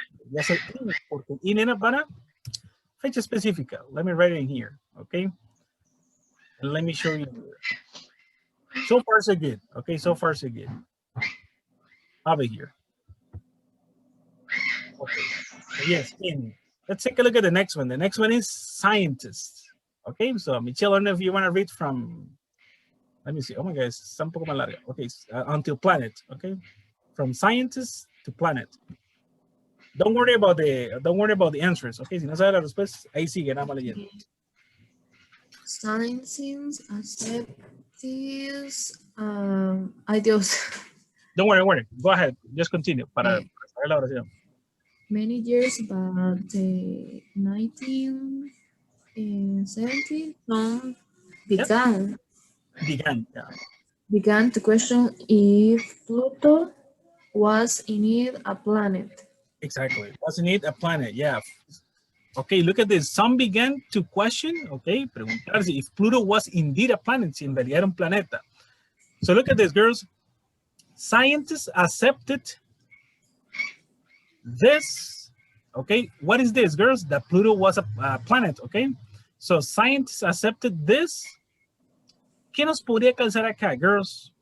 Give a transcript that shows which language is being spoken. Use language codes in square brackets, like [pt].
[es] Ya sé in, porque in era para fecha específica. [en] Let me write it in here, okay? And let me show you. So far, so good. Okay, so far, so good. Over here. Okay. So yes, in. Let's take a look at the next one. The next one is scientists. Okay, so Michelle, I don't know if you want to read from, let me see. Oh my God, it's [es] un poco más larga. [en] Okay, until planet. Okay, from scientists to planet. Don't worry about the answers. [es] Okay, si no sabe la respuesta, ahí sigue, nada más leyendo. [en] Scientists accept this. [es] Ay Dios. [en] Don't worry. Go ahead. Just continue [es] para saber la oración. [en] Many years, but the 1970 began. Began, yeah. Began to question if Pluto was indeed a planet. Exactly. Wasn't it a planet? Yeah. Okay, look at this. Some began to question, okay, preguntarse if Pluto was indeed a planet, [es] si en realidad era un planeta. [en] So look at this, girls. Scientists accepted this, okay? What is this, girls? That Pluto was a planet, okay? So scientists accepted this. [es] ¿Qué nos podría calzar acá, girls?